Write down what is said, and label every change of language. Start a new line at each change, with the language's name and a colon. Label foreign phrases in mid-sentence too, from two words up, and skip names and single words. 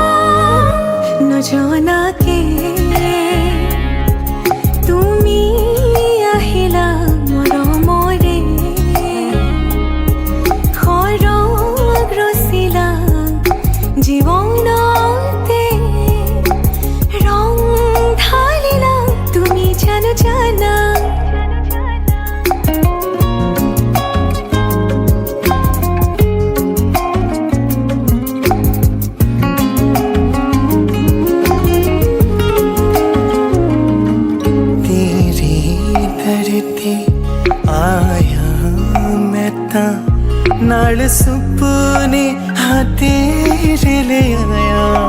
Assamese: নজনাকে তুমি আহিলা মৰমৰে সৰগ ৰচিলা জীৱনতে ৰং ঢালিলা তুমি জানো জানা
Punjabi: ਤੇਰੀ ਧਰਤੀ ਆਇਆ ਮੈਂ ਤਾਂ ਨਾਲ ਸੁਪਨੇ ਹਾਂ ਤੇਰੇ ਲੈ ਆਇਆ